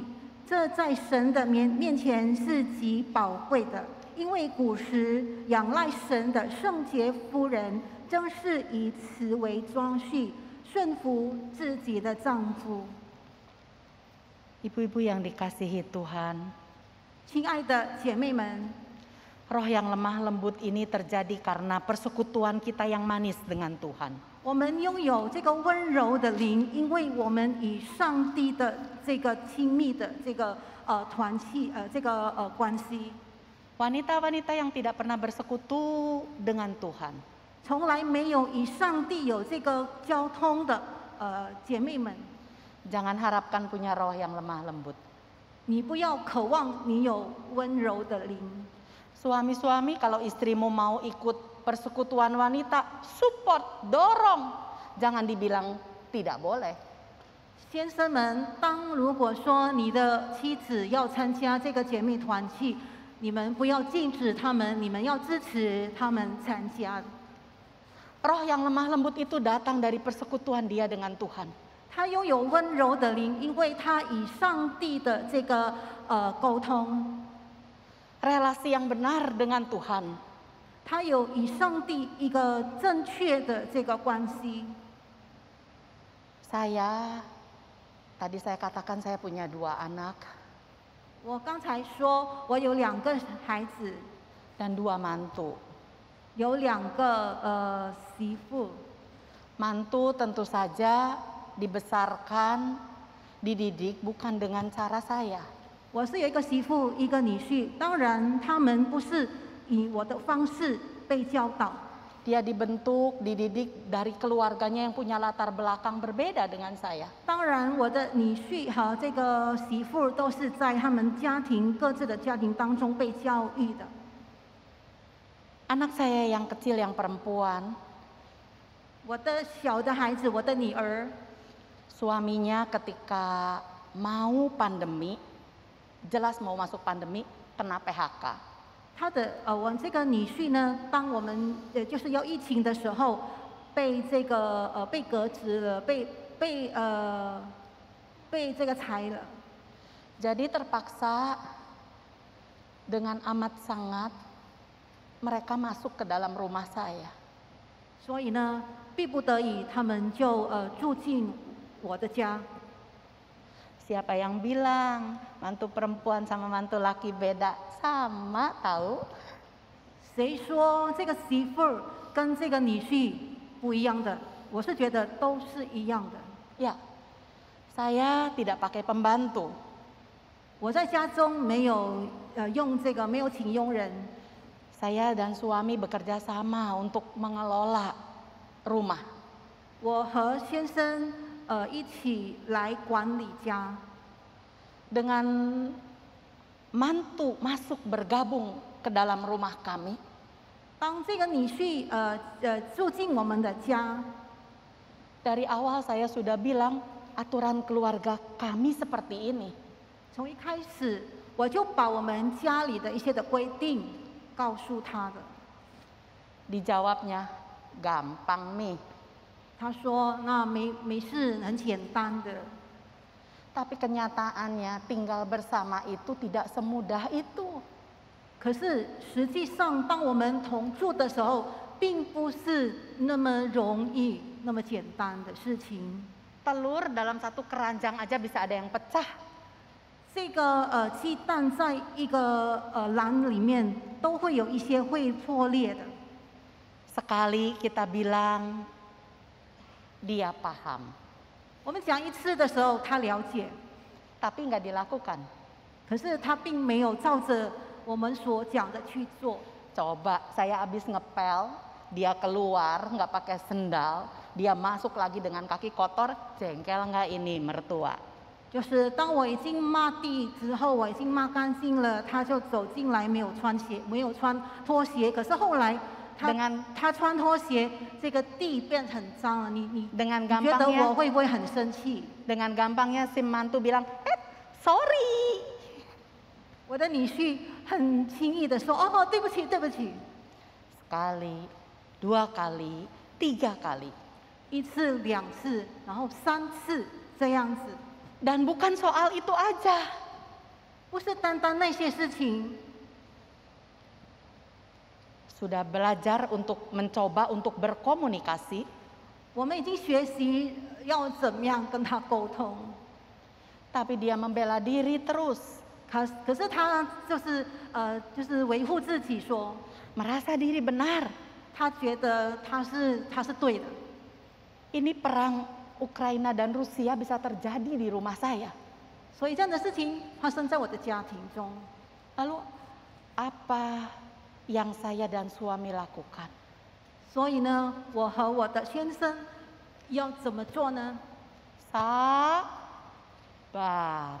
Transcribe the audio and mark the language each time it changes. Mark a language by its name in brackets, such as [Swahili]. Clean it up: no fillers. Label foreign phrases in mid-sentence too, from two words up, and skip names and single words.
[Chinese] 这在神的面前是极宝贵的，因为古时仰赖神的圣洁妇人，正是以此为装饰，顺服自己的丈夫。 [Indonesian] Ibu-ibu yang dikasihi Tuhan, [Chinese] 亲爱的姐妹们， [Indonesian] roh yang lemah lembut ini terjadi karena persekutuan kita yang manis dengan Tuhan. [Chinese] 我们拥有这个温柔的灵，因为我们与上帝的这个亲密的这个团契关系， [Indonesian] Wanita-wanita yang tidak pernah bersekutu dengan Tuhan, [Chinese] 从来没有与上帝有这个交通的姐妹们， [Indonesian] jangan harapkan punya roh yang lemah lembut. [Chinese] 你不要渴望你有温柔的灵。 [Indonesian] Suami-suami kalau istrimu mau ikut persekutuan wanita, support, dorong. Jangan dibilang tidak boleh. [Chinese] 先生们，如果说你的妻子要参加这个姐妹团契，你们不要禁止他们，你们要支持他们参加。 [Indonesian] Roh yang lemah lembut itu datang dari persekutuan dia dengan Tuhan. [Chinese] 他拥有温柔的灵，因为他与上帝的这个沟通， [Indonesian] Relasi yang benar dengan Tuhan. [Chinese] 他有与上帝一个正确的这个关系。 [Indonesian] Tadi saya katakan saya punya 2 anak [Chinese] 我刚才说我有2个孩子， [Indonesian] dan 2 mantu. [Chinese] 有2个媳妇。 [Indonesian] Mantu tentu saja dibesarkan, dididik bukan dengan cara saya. [Chinese] 我是有一个媳妇，一个女婿，当然他们不是以我的方式被教导。 [Indonesian] Dia dibentuk, dididik dari keluarganya yang punya latar belakang berbeda dengan saya. [Chinese] 当然，我的女婿和这个媳妇都是在他们各自的家庭当中被教育的。 [Indonesian] Anak saya yang kecil yang perempuan, [Chinese] 我的小的孩子，我的女儿， [Indonesian] suaminya ketika mau pandemi, jelas mau masuk pandemi, kena PHK. [Chinese] 我这个女婿呢，当我们就是要疫情的时候，被革职了，被这个裁了。 [Indonesian] Jadi terpaksa dengan amat sangat mereka masuk ke dalam rumah saya. [Chinese] 所以呢，逼不得已，他们就住进我的家。 [Indonesian] Siapa yang bilang mantu perempuan sama mantu laki beda? Sama tahu. [Chinese] 谁说这个媳妇儿跟这个女婿不一样的？我是觉得都是一样的。 [Indonesian] Ya, saya tidak pakai pembantu. [Chinese] 我在家中没有没有请佣人。 [Indonesian] Saya dan suami bekerja sama untuk mengelola rumah. [Chinese] 我和先生一起来管理家。 [Indonesian] Dengan mantu masuk bergabung ke dalam rumah kami, [Chinese] 当这个女婿住进我们的家， [Indonesian] dari awal saya sudah bilang aturan keluarga kami seperti ini. [Chinese] 从一开始我就把我们家里的一些的规定告诉他的。 [Indonesian] Dijawabnya, gampang Mi. [Chinese] 他说：“那没事，很简单的。” [Indonesian] Tapi kenyataannya tinggal bersama itu tidak semudah itu. [Chinese] 可是实际上，当我们同住的时候，并不是那么容易、那么简单的事情。 [Indonesian] Telur dalam satu keranjang aja bisa ada yang pecah. [Chinese] 这个鸡蛋在一个篮里面都会有一些会破裂的。 [Indonesian] Sekali kita bilang dia paham, [Chinese] 我们讲一次的时候，他了解， [Indonesian] tapi nggak dilakukan. [Chinese] 可是他并没有照着我们所讲的去做。 [Indonesian] Coba saya habis ngepel, dia keluar nggak pakai sendal, dia masuk lagi dengan kaki kotor, jengkel nggak ini mertua? [Chinese] 就是当我已经抹地之后，我已经抹干净了，他就走进来，没有穿鞋，没有穿拖鞋。可是后来他穿拖鞋，这个地变很脏了。你觉得我会不会很生气？ [Indonesian] Dengan gampangnya si mantu bilang, sorry. [Chinese] 我的女婿很轻易的说：“哦，对不起，对不起。” [Indonesian] Sekali, 2 kali, 3 kali. [Chinese] 1 次、2次，然后3次这样子。 [Indonesian] Dan bukan soal itu aja. [Chinese] 不是单单那些事情。 [Indonesian] Sudah belajar untuk mencoba untuk berkomunikasi. [Chinese] 我们已经学习要怎么样跟他沟通。 [Indonesian] Tapi dia membela diri terus. [Chinese] 可是他就是维护自己说， [Indonesian] merasa diri benar. [Chinese] 他觉得他是对的。 [Indonesian] Ini perang Ukraina dan Rusia bisa terjadi di rumah saya. [Chinese] 所以这样的事情发生在我的家庭中。 [Indonesian] Lalu apa yang saya dan suami lakukan? [Chinese] 所以呢，我和我的先生要怎么做呢？ [Indonesian] Sabar.